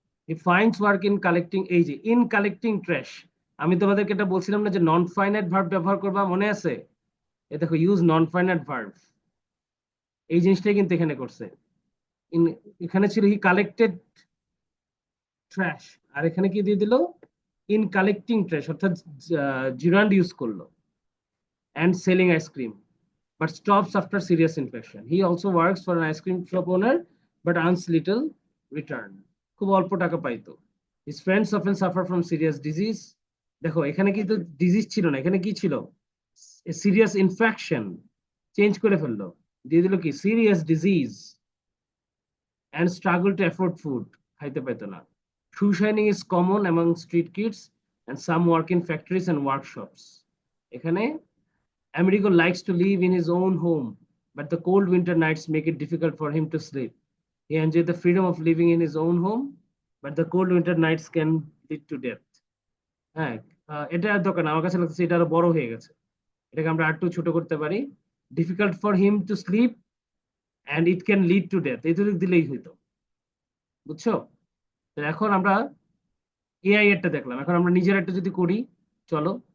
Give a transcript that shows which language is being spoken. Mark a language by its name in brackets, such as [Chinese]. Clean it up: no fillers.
[English] he finds work in collecting, [Bangla] এই যে [English] In collecting trash. [Bangla] আমি তোমাদেরকে এটা বলছিলাম না যে নন ফাইনাইট ভার্ব ব্যবহার করবা, মনে আছে? এ দেখো [English] use non finite verb, [Bangla] এই জিনিসটাই কিন্তু এখানে করছে। এখানে ছিল [English] he collected trash, [Bangla] আর এখানে কি দিয়ে দিল, [English] in collecting trash, [Bangla] অর্থাৎ জিরান্ড ইউজ করলো। [English] And selling ice cream but stops after serious infection. He also works for an ice cream shop owner but earns little return. [Bangla] খুব অল্প টাকা পাইতো। [English] His friends often suffer from serious disease. [Bangla] দেখো এখানে কিন্তু disease ছিল না, এখানে কি ছিল, [English] Serious infection. [Bangla] চেঞ্জ করে ফেললো, দিয়ে দিল কি, [English] Serious disease. and struggle to afford food, [Bangla] খাইতে পাইতো না। [English] Shoe shining is common among street kids and some work in factories and workshops. এখানে Amerigo likes to live in his own home, but the cold winter nights make it difficult for him to sleep. He enjoys the freedom of living in his own home, but the cold winter nights can lead to death. হ্যাঁ, [Bangla] এটা আর দরকার না, আমার কাছে লাগছে এটা আরো বড় হয়ে গেছে। এটাকে আমরা আর একটু ছোট করতে পারি। [English] difficult for him to sleep and it can lead to death, [Bangla] এইটুকু দিলেই হইতো। বুঝছো? তো এখন আমরা এআই এরটা দেখলাম, এখন আমরা নিজের একটা যদি করি, চলো।